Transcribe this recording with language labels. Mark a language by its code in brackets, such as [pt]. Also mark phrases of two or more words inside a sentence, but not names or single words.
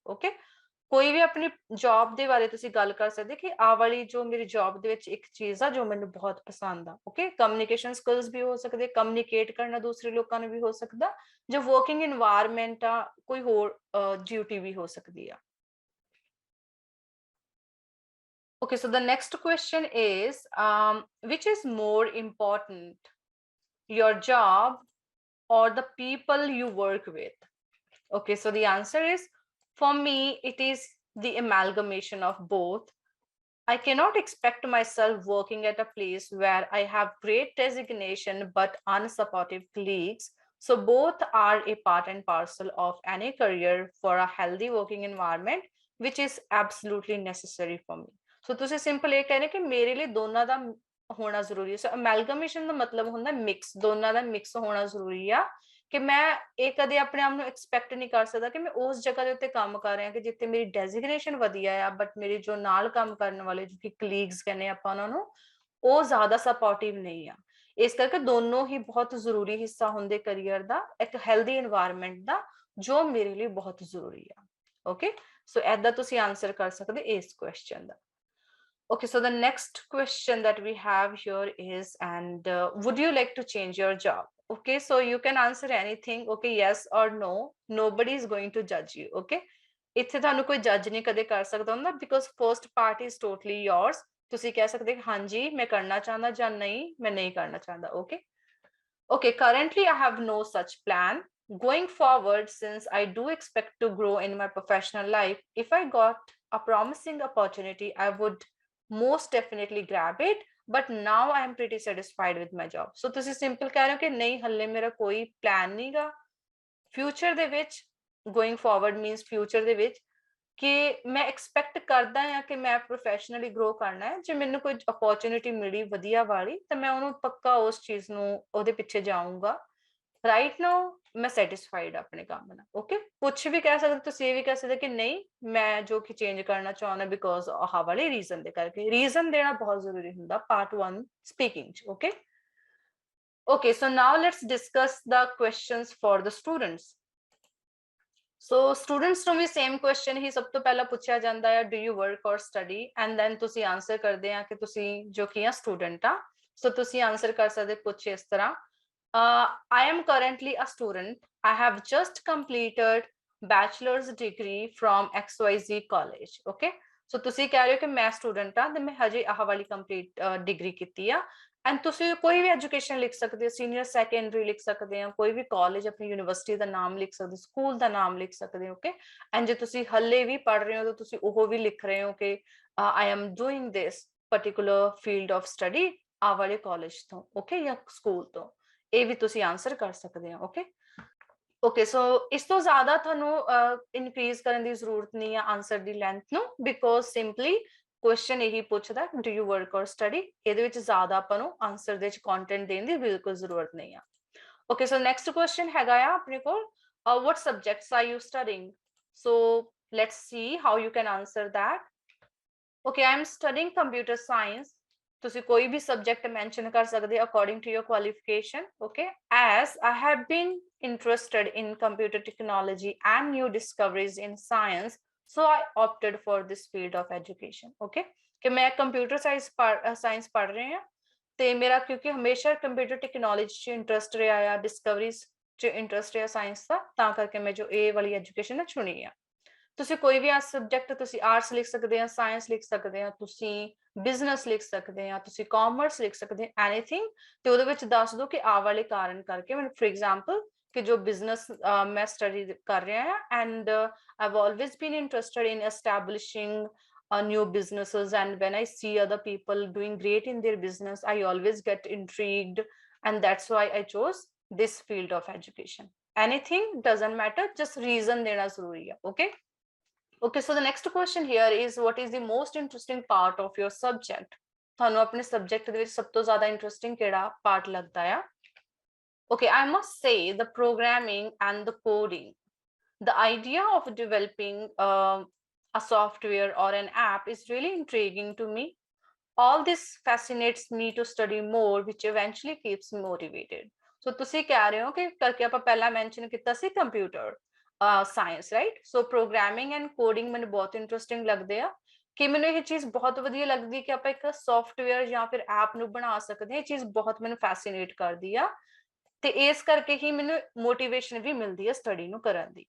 [pa] ਓਕੇ, ਕੋਈ ਵੀ ਆਪਣੀ ਜੌਬ ਦੇ ਬਾਰੇ ਤੁਸੀਂ ਗੱਲ ਕਰ ਸਕਦੇ ਕਿ ਆਹ ਵਾਲੀ ਜੋ ਮੇਰੀ ਜੌਬ ਦੇ ਵਿੱਚ ਇੱਕ ਚੀਜ਼ ਆ ਜੋ ਮੈਨੂੰ ਬਹੁਤ ਪਸੰਦ ਆ। ਓਕੇ, [en] communication skills [pa] ਵੀ ਹੋ ਸਕਦੇ, ਕਮਿਊਨੀਕੇਟ ਕਰਨਾ ਦੂਸਰੇ ਲੋਕਾਂ ਨੂੰ ਵੀ ਹੋ ਸਕਦਾ, ਜੋ [en] working environment [pa] ਆ, ਕੋਈ ਹੋਰ ਡਿਊਟੀ ਵੀ ਹੋ ਸਕਦੀ ਆ। [en] Okay, so the next question is, which is more important, your job or the people you work with? Okay, so the answer is, for me, it is the amalgamation of both. I cannot expect myself working at a place where I have great designation but unsupportive colleagues. So both are a part and parcel of any career for a healthy working environment, which is absolutely necessary for me. [pa] So ਤੁਸੀਂ ਸਿੰਪਲ ਇਹ ਕਹਿੰਦੇ ਕਿ ਮੇਰੇ ਲਈ ਦੋਨਾਂ ਦਾ ਹੋਣਾ ਜ਼ਰੂਰੀ ਹੈ। ਸੋ ਅਮੈਲਗਮੇਸ਼ਨ ਦਾ ਮਤਲਬ ਹੁੰਦਾ ਮਿਕਸ, ਦੋਨਾਂ ਦਾ ਮਿਕਸ ਹੋਣਾ ਜ਼ਰੂਰੀ ਆ, ਕਿ ਮੈਂ ਇਹ ਕਦੇ ਆਪਣੇ ਆਪ ਨੂੰ ਐਕਸਪੈਕਟ ਨਹੀਂ ਕਰ ਸਕਦਾ ਕਿ ਮੈਂ ਉਸ ਜਗ੍ਹਾ ਦੇ ਉੱਤੇ ਕੰਮ ਕਰ ਰਿਹਾ ਕਿ ਜਿੱਥੇ ਮੇਰੀ ਡੈਜ਼ਿਗਨੇਸ਼ਨ ਵਧੀਆ ਆ, ਬਟ ਮੇਰੇ ਜੋ ਨਾਲ ਕੰਮ ਕਰਨ ਵਾਲੇ ਜੋ ਕਿ ਕਲੀਗਸ ਕਹਿੰਦੇ ਆਪਾਂ ਉਹਨਾਂ ਨੂੰ, ਉਹ ਜ਼ਿਆਦਾ ਸਪੋਰਟਿਵ ਨਹੀਂ ਆ। ਇਸ ਕਰਕੇ ਦੋਨੋਂ ਹੀ ਬਹੁਤ ਜ਼ਰੂਰੀ ਹਿੱਸਾ ਹੁੰਦੇ ਕਰੀਅਰ ਦਾ, ਇੱਕ [en] healthy environment [pa] ਦਾ, ਜੋ ਮੇਰੇ ਲਈ ਬਹੁਤ ਜ਼ਰੂਰੀ ਆ। ਓਕੇ, ਸੋ ਐਦਾਂ ਤੁਸੀਂ ਆਨਸਰ ਕਰ ਸਕਦੇ ਇਸ ਕੁਐਸਚਨ ਦਾ। [en] Okay, so the next question that we have here is, and would you like to change your job? Okay, so you can answer anything. Okay, yes or no. Nobody is going to judge you. [pa] Okay, ਇੱਥੇ ਤੁਹਾਨੂੰ ਕੋਈ ਜੱਜ ਨਹੀਂ ਕਦੇ ਕਰ ਸਕਦਾ ਹੁੰਦਾ, [en] because first part is totally yours. [pa] ਤੁਸੀਂ ਕਹਿ ਸਕਦੇ ਹਾਂਜੀ ਮੈਂ ਕਰਨਾ ਚਾਹੁੰਦਾ ਜਾਂ ਨਹੀਂ ਮੈਂ ਨਹੀਂ ਕਰਨਾ ਚਾਹੁੰਦਾ। [en] Okay, okay, currently I have no such plan. Going forward, since I do expect to grow in my professional life, if I got a promising opportunity, I would most definitely grab it, but now I am pretty satisfied with my job. [pa] So ਤੁਸੀਂ ਸਿੰਪਲ ਕਹਿ ਰਹੇ ਹੋ ਕਿ ਨਹੀਂ ਹੱਲੇ ਮੇਰਾ ਕੋਈ ਪਲਾਨ ਨਹੀਂਗਾ ਫਿਊਚਰ ਦੇ ਵਿੱਚ, [en] going forward means future [pa] ਦੇ ਵਿੱਚ, ਕਿ ਮੈਂ ਐਕਸਪੈਕਟ ਕਰਦਾ ਹਾਂ ਕਿ ਮੈਂ [en] professionally grow [pa] ਕਰਨਾ ਹੈ। ਜੇ ਮੈਨੂੰ ਕੋਈ ਅਪੋਰਚੁਨਿਟੀ ਮਿਲੀ ਵਧੀਆ ਵਾਲੀ ਤਾਂ ਮੈਂ ਉਹਨੂੰ ਪੱਕਾ ਉਸ ਚੀਜ਼ ਨੂੰ ਉਹਦੇ ਪਿੱਛੇ ਜਾਊਂਗਾ। [en] right now [pa] ਮੈਂ ਸੈਟਿਸਫਾਈਡ ਆਪਣੇ ਕੰਮ ਨਾਲ। ਓਕੇ, ਕੁਛ ਵੀ ਕਹਿ ਸਕਦੇ, ਤੁਸੀਂ ਇਹ ਵੀ ਕਹਿ ਸਕਦੇ ਕਿ ਨਹੀਂ ਮੈਂ ਜੋ ਕਿ ਚੇਂਜ ਕਰਨਾ ਚਾਹੁੰਦਾ ਬਿਕੋਜ਼ ਆਹ ਵਾਲੇ ਰੀਜ਼ਨ ਦੇ ਕਰਕੇ। ਰੀਜ਼ਨ ਦੇਣਾ ਬਹੁਤ ਜ਼ਰੂਰੀ ਹੁੰਦਾ [en] part 1 speaking [pa] ਚ। ਓਕੇ, [en] okay, so now let's discuss the questions for the students. [pa] So students ਨੂੰ ਵੀ [en] same question [pa] ਹੀ ਸਭ ਤੋਂ ਪਹਿਲਾਂ ਪੁੱਛਿਆ ਜਾਂਦਾ ਹੈ, [en] do you work or study, and then [pa] ਤੁਸੀਂ ਆਨਸਰ ਕਰਦੇ ਆ ਕਿ ਤੁਸੀਂ ਜੋ ਕਿ ਆ ਸਟੂਡੈਂਟ ਆ। ਸੋ ਤੁਸੀਂ ਆਨਸਰ ਕਰ ਸਕਦੇ ਕੁਝ ਇਸ ਤਰ੍ਹਾਂ, [en] I am currently a student. I have just completed bachelor's degree from XYZ college. [pa] Okay, so ਤੁਸੀਂ ਕਹਿ ਰਹੇ ਹੋ ਕਿ ਮੈਂ ਸਟੂਡੈਂਟ ਆ ਤੇ ਮੈਂ ਹਜੇ ਆਹ ਵਾਲੀ [en] complete degree [pa] ਕੀਤੀ ਆ। ਐਂਡ ਤੁਸੀਂ ਕੋਈ ਵੀ ਐਜੂਕੇਸ਼ਨ ਲਿਖ ਸਕਦੇ ਹੋ, [en] senior secondary [pa] ਲਿਖ ਸਕਦੇ ਹੋ, ਕੋਈ ਵੀ ਕਾਲਜ ਆਪਣੀ ਯੂਨੀਵਰਸਿਟੀ ਦਾ ਨਾਮ ਲਿਖ ਸਕਦੇ ਹੋ, ਸਕੂਲ ਦਾ ਨਾਮ ਲਿਖ ਸਕਦੇ ਹੋ। ਓਕੇ, ਐਂਡ ਜੇ ਤੁਸੀਂ ਹੱਲੇ ਵੀ ਪੜ੍ਹ ਰਹੇ ਹੋ ਤਾਂ ਤੁਸੀਂ ਉਹ ਵੀ ਲਿਖ ਰਹੇ ਹੋ ਕਿ [en] I am doing this particular field of study [pa] ਆ ਵਾਲੇ ਕਾਲਜ ਤੋਂ, ਓਕੇ, ਜਾਂ ਸਕੂਲ ਤੋਂ। ਇਹ ਵੀ ਤੁਸੀਂ ਆਨਸਰ ਕਰ ਸਕਦੇ ਹੋ। ਓਕੇ, ਓਕੇ, ਸੋ ਇਸ ਤੋਂ ਜ਼ਿਆਦਾ ਤੁਹਾਨੂੰ ਇਨਕਰੀਜ਼ ਕਰਨ ਦੀ ਜ਼ਰੂਰਤ ਨਹੀਂ ਹੈ ਆਨਸਰ ਦੀ ਲੈਂਥ ਨੂੰ, ਬਿਕੋਜ਼ ਸਿੰਪਲੀ ਕੁਐਸਚਨ ਇਹੀ ਪੁੱਛਦਾ [en] do you work or study. [pa] ਇਹਦੇ ਵਿੱਚ ਜ਼ਿਆਦਾ ਆਪਾਂ ਨੂੰ ਆਨਸਰ ਦੇ ਵਿੱਚ ਕੰਟੈਂਟ ਦੇਣ ਦੀ ਬਿਲਕੁਲ ਜ਼ਰੂਰਤ ਨਹੀਂ ਆ। ਓਕੇ, ਸੋ [en] next question [pa] ਹੈਗਾ ਆ ਆਪਣੇ ਕੋਲ, [en] what subjects are you studying? So let's see how you can answer that. Okay, I am studying computer science. [pa] ਤੁਸੀਂ ਕੋਈ ਵੀ [en] subject mention [pa] ਕਰ ਸਕਦੇ [en] according to your qualification. Okay, as I have been interested in computer technology and new discoveries in science, so I opted for this field of education. [pa] Okay, ਕਿ ਮੈਂ [en] computer science [pa] ਪੜ੍ਹ ਰਹੀ ਹਾਂ ਤੇ ਮੇਰਾ ਕਿਉਂਕਿ ਹਮੇਸ਼ਾ [en] computer technology [pa] 'ਚ ਇੰਟਰਸਟ ਰਿਹਾ ਆ, ਡਿਸਕਵਰੀਜ਼ 'ਚ ਇੰਟਰਸਟ ਰਿਹਾ ਸਾਇੰਸ ਦਾ, ਤਾਂ ਕਰਕੇ ਮੈਂ ਜੋ ਇਹ ਵਾਲੀ ਐਜੂਕੇਸ਼ਨ ਚੁਣੀ ਆ। ਤੁਸੀਂ ਕੋਈ ਵੀ ਸਬਜੈਕਟ, ਤੁਸੀਂ ਆਰਟਸ ਲਿਖ ਸਕਦੇ ਆ, ਸਾਇੰਸ ਲਿਖ ਸਕਦੇ ਆ, ਤੁਸੀਂ ਬਿਜ਼ਨਸ ਲਿਖ ਸਕਦੇ ਆ, ਤੁਸੀਂ ਕਾਮਰਸ ਲਿਖ ਸਕਦੇ ਆ, ਐਨੀਥਿੰਗ, ਤੇ ਉਹਦੇ ਵਿੱਚ ਦੱਸ ਦਿਓ ਕਿ ਆਹ ਵਾਲੇ ਕਾਰਨ ਕਰਕੇ। [en] ਮੈਨੂੰ for example [pa] ਕਿ ਜੋ ਬਿਜ਼ਨਸ ਮੈਂ ਸਟੱਡੀ ਕਰ ਰਿਹਾ ਆ, [en] and I have always been interested in establishing new businesses, and when I see other people doing great in their business, I always get intrigued, and that's why I chose this field of education. Anything doesn't matter, just reason [hi] देना ज़रूरी है. [en] Okay, okay, so the next question here is, what is the most interesting part of your subject? [pa] ਤੁਹਾਨੂੰ ਆਪਣੇ ਸਬਜੈਕਟ ਦੇ ਵਿੱਚ ਸਭ ਤੋਂ ਜ਼ਿਆਦਾ ਇੰਟਰਸਟਿੰਗ ਕਿਹੜਾ ਪਾਰਟ ਲੱਗਦਾ ਆ? [en] Okay, I must say the programming and the coding. The idea of developing a software or an app is really intriguing to me. All this fascinates me to study more, which eventually keeps me motivated. [pa] So ਤੁਸੀਂ ਕਹਿ ਰਹੇ ਹੋ ਕਿ ਕਰਕੇ ਆਪਾਂ ਪਹਿਲਾਂ ਮੈਂਸ਼ਨ ਕੀਤਾ ਸੀ [en] computer science, [pa] ਰਾਈਟ? ਸੋ [en] programming and coding [pa] ਮੈਨੂੰ ਬਹੁਤ ਇੰਟਰਸਟਿੰਗ ਲੱਗਦੇ ਆ, ਕਿ ਮੈਨੂੰ ਇਹ ਚੀਜ਼ ਬਹੁਤ ਵਧੀਆ ਲੱਗਦੀ ਕਿ ਆਪਾਂ ਇੱਕ ਸੌਫਟਵੇਅਰ ਜਾਂ ਫਿਰ ਐਪ ਨੂੰ ਬਣਾ ਸਕਦੇ ਹਾਂ। ਇਹ ਚੀਜ਼ ਬਹੁਤ ਮੈਨੂੰ ਫੈਸੀਨੇਟ ਕਰਦੀ ਆ, ਤੇ ਇਸ ਕਰਕੇ ਹੀ ਮੈਨੂੰ ਮੋਟੀਵੇਸ਼ਨ ਵੀ ਮਿਲਦੀ ਹੈ ਸਟੱਡੀ ਨੂੰ ਕਰਨ ਦੀ।